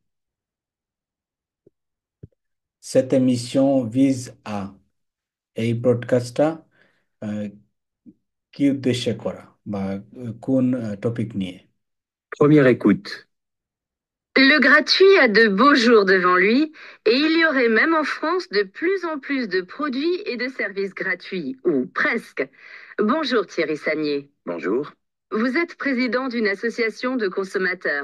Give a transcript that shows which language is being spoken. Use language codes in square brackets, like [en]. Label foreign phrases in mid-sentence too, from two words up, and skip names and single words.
[fr] Cette émission vise à, [bn] এই ব্রডকাস্টটা কি উদ্দেশ্যে করা বা কোন টপিক নিয়ে? [fr] Première écoute. Le gratuit a de beaux jours devant lui et il y aurait même en France de plus en plus de produits et de services gratuits, ou presque. Bonjour Thierry Sagnier. Bonjour. Vous êtes président d'une association de consommateurs.